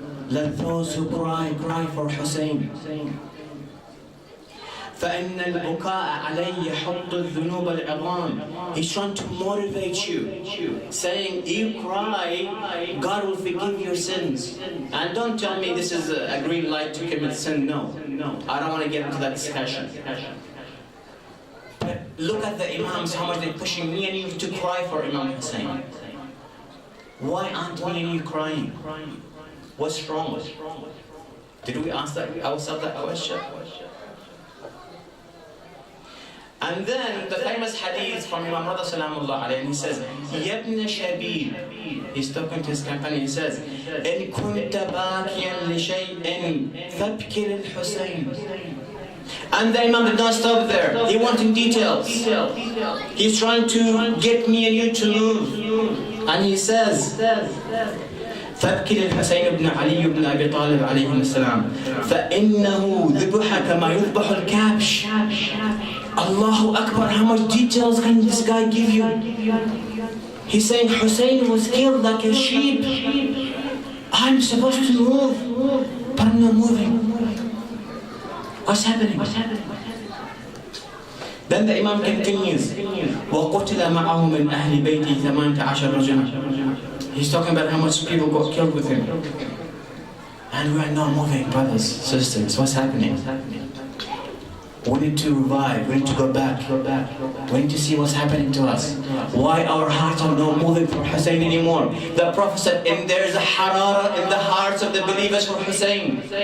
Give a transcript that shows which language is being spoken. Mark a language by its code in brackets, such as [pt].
[en] Let those who cry for Hussein. [ar] فإن البكاء عليه يحط الذنوب العظام. [en] He's trying to motivate you, saying, you cry, God will forgive your sins. And don't tell me this is a green light to commit sin. No, I don't want to get into that discussion. But look at the Imams, how much they're pushing me and you to cry for Imam Hussein. Why aren't me and you crying? What's wrong? Did we ask ourselves that question? And then the famous hadith from Imam Rida salamullah alayhi, he says, Yabna Shabib, he's talking to his companion, he says, [ar] In kunta bakiyan li shay'in fabki lil Hussein. [en] And the Imam did not stop there. He wanted details. He's trying to get me and you to move. And he says, [ar] فابكي للحسين بن علي بن أبي طالب عليهم السلام فإنه ذبح كما يذبح الكبش. [en] Allahu Akbar, how much details can this guy give you? He's saying Hussein was killed like a sheep. I'm supposed to move, but I'm not moving. What's happening? Then the Imam continues, [ar] وَقُتِلَ مَعَهُ مِنْ أَهْلِ بَيْتِهِ 18 رَجُلًا. [en] He's talking about how much people got killed with him. And we are not moving, brothers, sisters. What's happening? We need to revive, we need to go back. We need to see what's happening to us. Why our hearts are not moving for Hussein anymore. The Prophet said, and there's a harara in the hearts of the believers for Hussein.